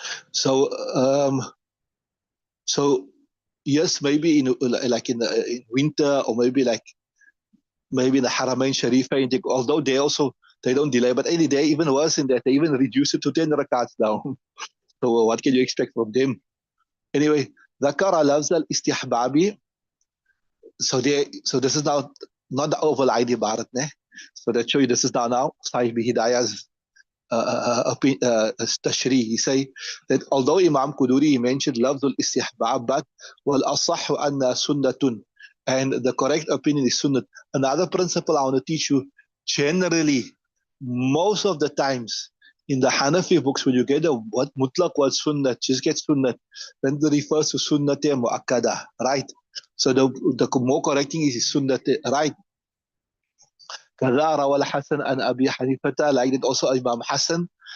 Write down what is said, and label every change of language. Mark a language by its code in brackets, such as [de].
[en] So, so yes, maybe like in winter, or maybe in the Haramain Sharifain, although they don't delay, but any day even worse than that, they even reduce it to 10 rakats down. So what can you expect from them? [ar] Anyway, ذكر لفظ الاستحبابي. [en] So this is now not the overline ibarat, ne? So that show you this is now Sahib Hidayah's tashri. He say that although Imam Quduri he mentioned lafzul istihbab, but wal asahhu anna sunnatun, and the correct opinion is sunnat. Another principle I want to teach you: generally, most of the times in the Hanafi books, when you get a what mutlaq was sunnat, just get sunnat, then it refers to sunnat muakkada, right? So the more correct thing is sunnat, right? [ar] كذا روى الحسن عن أبي حنيفة, [en] like that also Imam Hassan.